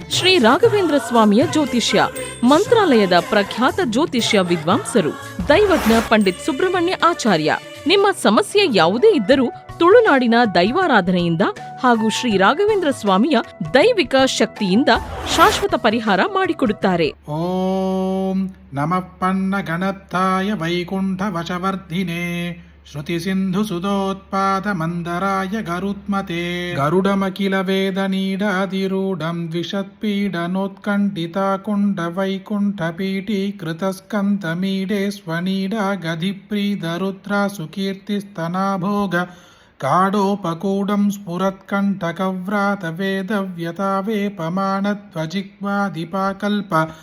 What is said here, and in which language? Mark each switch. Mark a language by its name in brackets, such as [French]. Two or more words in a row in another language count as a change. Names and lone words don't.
[Kannada] ಶ್ರೀ ರಾಘವೇಂದ್ರ ಸ್ವಾಮಿಯ ಜ್ಯೋತಿಷ್ಯ, ಮಂತ್ರಾಲಯದ ಪ್ರಖ್ಯಾತ ಜ್ಯೋತಿಷ್ಯ ವಿದ್ವಾಂಸರು ದೈವಜ್ಞ ಪಂಡಿತ್ ಸುಬ್ರಹ್ಮಣ್ಯ ಆಚಾರ್ಯ. ನಿಮ್ಮ ಸಮಸ್ಯೆ ಯಾವುದೇ ಇದ್ದರೂ ತುಳುನಾಡಿನ ದೈವಾರಾಧನೆಯಿಂದ ಹಾಗೂ ಶ್ರೀ ರಾಘವೇಂದ್ರ ಸ್ವಾಮಿಯ ದೈವಿಕ ಶಕ್ತಿಯಿಂದ ಶಾಶ್ವತ ಪರಿಹಾರ ಮಾಡಿಕೊಡುತ್ತಾರೆ. [Sanskrit] ॐ नमः पन्नगनद्धाय वैकुण्ठवशवर्तिने श्रुति सिन्धु सुधोत्पाद मन्दराय गरुत्मते गरुडमखिल वेद नीडाधिरूढं द्विषत्पीडनोत्कण्ठिताकुण्ठ वैकुण्ठ पीठीकृतस्कन्ध मीडे स्वनीडागतिप्रीत रुद्रा सुकीर्ति स्तनाभोग गाढोपगूढं स्फुरत्कण्टकव्रात वेधव्यथावेपमानद्विजिह्वाधिपाकल्प